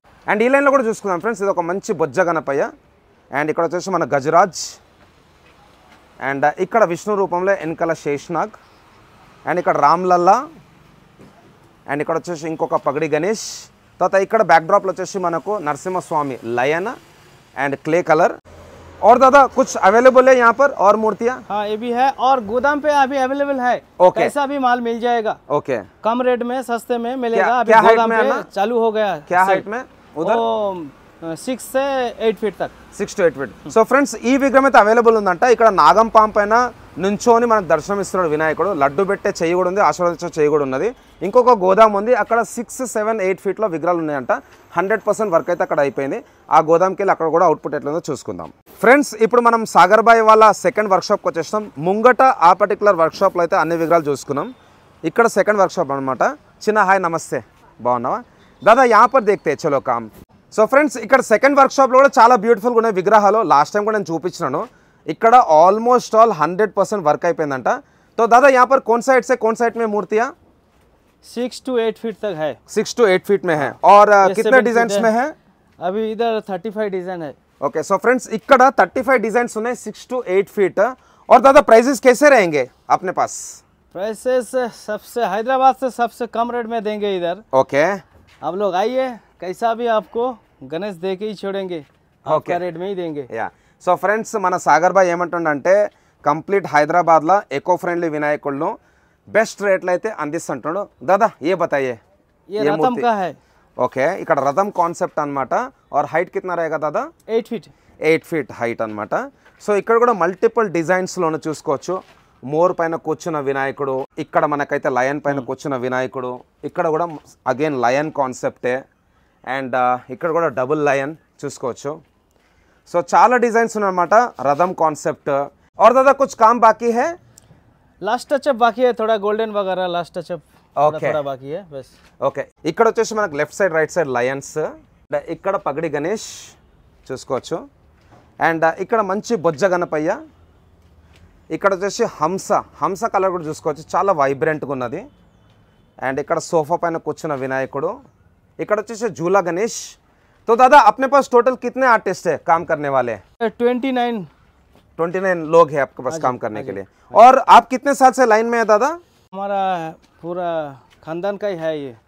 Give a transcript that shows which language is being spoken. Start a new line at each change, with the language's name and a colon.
Telugu: And ఈ లైన్లో కూడా చూసుకుందాం ఫ్రెండ్స్. ఇది ఒక మంచి బొజ్జ గణపయ్య. అండ్ ఇక్కడ వచ్చేసి మన గజరాజ్. అండ్ ఇక్కడ విష్ణు రూపంలో వెనకాల శేషనాగ్. అండ్ ఇక్కడ రామ్లల్లా. అండ్ ఇక్కడ వచ్చేసి ఇంకొక పగడి గణేష్. తర్వాత ఇక్కడ బ్యాక్డ్రాప్లో వచ్చేసి మనకు Narasimhaswamy lion and clay colour.
Hindi: और दादा कुछ अवेलेबल है यहाँ पर और मूर्तियाँ? हाँ ये भी है. और गोदाम पे अभी अवेलेबल है. ओके. कैसा भी माल मिल जाएगा. ओके कम रेट में सस्ते में मिलेगा. अभी क्या हाइट गोदाम में पे आना? चालू हो गया. क्या हाइट में उधर? 6 से 8 फीट तक.
Telugu: 6 to 8 ఫీట్. సో ఫ్రెండ్స్ ఈ విగ్రహం అయితే అవైలబుల్ ఉందంట. ఇక్కడ నాగం పాము పైన నుంచోని మనకు దర్శనం ఇస్తున్నాడు వినాయకుడు. లడ్డు పెట్టే చెయ్యి కూడా ఉంది, ఆశీర్వదించే చెయ్యి కూడా ఉన్నది. ఇంకొక గోదాం ఉంది. అక్కడ 6, 7, 8 ఫీట్లో విగ్రహాలు ఉన్నాయంట. 100% వర్క్ అయితే అక్కడ అయిపోయింది. ఆ గోదాంకి వెళ్ళి అక్కడ కూడా అవుట్పుట్ ఎట్లుందో చూసుకుందాం. ఫ్రెండ్స్ ఇప్పుడు మనం సాగర్ బాయ్ వాళ్ళ సెకండ్ వర్క్షాప్కి వచ్చేస్తాం. ముంగట ఆ పర్టికులర్ వర్క్షాప్లో అయితే అన్ని విగ్రహాలు చూసుకున్నాం. ఇక్కడ సెకండ్ వర్క్షాప్ అనమాట. చిన్న హాయ్ నమస్తే, బాగున్నావా దాదా?
Hindi: यहाँ पर देखते हैं चलो काम.
Telugu: సో ఫ్రెండ్స్ ఇక్కడ సెకండ్ వర్క్షాప్లో కూడా చాలా బ్యూటిఫుల్గా ఉన్నాయి విగ్రహాలు. లాస్ట్ టైం కూడా నేను చూపించినాను. ఇక్కడ ఆల్మోస్ట్ ఆల్ 100% వర్క్ అయిపోయిందంట.
Hindi: तो दादा यहाँ पर कौन साइड से कौन साइड में मूर्तियाँ? 6 to 8 फीट तक है. 6 to 8 फीट में है. और कितने डिजाइन में है? अभी इधर 35 डिजाइन है.
Telugu: ओके सो फ्रेंड्स ఇక్కడ 35 डिजाइन ఉన్నాయి 6 to 8 फीट.
Hindi: और दादा प्राइसेस कैसे रहेंगे अपने पास? प्राइसेस सबसे हैदराबाद से सबसे कम रेट में देंगे इधर. ओके आप लोग आइए, कैसा भी आपको गणेश दे के ही छोड़ेंगे. आपका रेट में ही देंगे.
Telugu: యా సో ఫ్రెండ్స్ మన సాగర్ బాయ్ ఏమంటుండంటే కంప్లీట్ హైదరాబాద్లో ఎకో ఫ్రెండ్లీ వినాయకులను బెస్ట్ రేట్లు అయితే అందిస్తుంటాడు.
Hindi: దాదా ఏ బతాయే? ये रतम का है.
Telugu: ఓకే ఇక్కడ రథం కాన్సెప్ట్ అనమాట.
Hindi: और హైట్ కిतना रहेगा దాదా? 8 फीट.
Telugu: 8 ఫీట్ హైట్ అనమాట. సో ఇక్కడ కూడా మల్టిపుల్ డిజైన్స్లోనే చూసుకోవచ్చు. మోర్ పైన కూర్చున్న వినాయకుడు, ఇక్కడ మనకైతే లయన్ పైన కూర్చున్న వినాయకుడు, ఇక్కడ కూడా అగైన్ లయన్ కాన్సెప్టే. అండ్ ఇక్కడ కూడా డబుల్ లయన్ చూసుకోవచ్చు. సో చాలా డిజైన్స్ ఉన్నాయన్నమాట రథం కాన్సెప్ట్.
Hindi: और दादा कुछ काम बाकी है? लास्ट टचअप बाकी है, थोड़ा गोल्डन वगैरह लास्ट टचअप
English: Okay.
Hindi: थोड़ा बाकी है बस.
Telugu: ఓకే ఇక్కడ వచ్చేసి మనకు left side right side Lions. ఇక్కడ పగడి గణేష్ చూసుకోవచ్చు. అండ్ ఇక్కడ మంచి బొజ్జ గణపయ్య, ఇక్కడ వచ్చేసి హంస కలర్ కూడా చూసుకోవచ్చు, చాలా వైబ్రెంట్గా ఉన్నది. అండ్ ఇక్కడ సోఫా పైన కూర్చున్న వినాయకుడు, ఇక్కడ వచ్చేసి झूला गणेश.
Hindi: तो दादा अपने पास टोटल कितने आर्टिस्ट है काम करने वाले? 29 लोग हैं आपके पास काम करने के लिए. और आप कितने साल से लाइन में है दादा? हमारा पूरा खानदान का ही है ये.